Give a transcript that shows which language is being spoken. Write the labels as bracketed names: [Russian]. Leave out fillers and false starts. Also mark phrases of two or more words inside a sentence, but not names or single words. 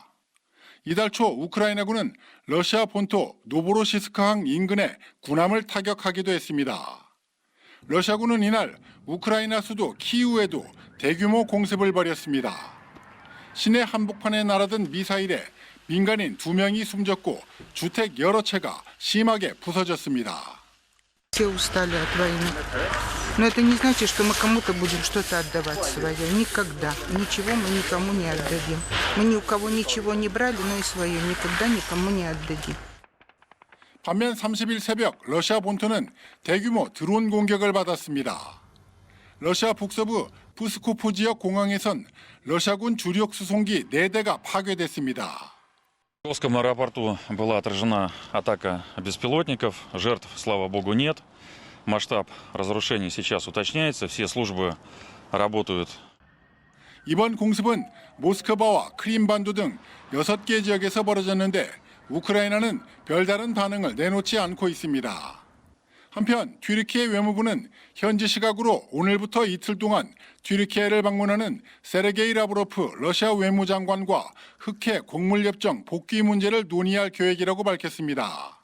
[Korean] 이달 초 우크라이나군은 러시아 본토 노보로시스크항 인근의 군함을 타격하기도 했습니다. 러시아군은 이날 우크라이나 수도 키이우에도 대규모 공습을 벌였습니다. 시내 한복판에 날아든 미사일에 민간인 2명이 숨졌고 주택 여러 채가 심하게 부서졌습니다. [Russian] Все устали от войны. Но это не значит, что мы кому-то будем что-то отдавать свое. Никогда. Ничего мы никому не отдадим. Мы ни у кого ничего не брали, но и свое никогда никому не отдадим. [Korean] 반면 30일 새벽 러시아 본토는 대규모 드론 공격을 받았습니다. 러시아 북서부 프스코프 지역 공항에선 러시아군 주력 수송기 4대가 파괴됐습니다. [Russian] В Московском аэропорту была отражена атака беспилотников. Жертв, слава богу, нет. Масштаб разрушений сейчас уточняется. Все службы работают. [Korean] 이번 공습은 모스크바와 크림반도 등 6개 지역에서 벌어졌는데 우크라이나는 별다른 반응을 내놓지 않고 있습니다. 한편 튀르키예 외무부는 현지 시각으로 오늘부터 이틀 동안 튀르키예를 방문하는 세르게이 라브로프 러시아 외무장관과 흑해 곡물협정 복귀 문제를 논의할 계획이라고 밝혔습니다.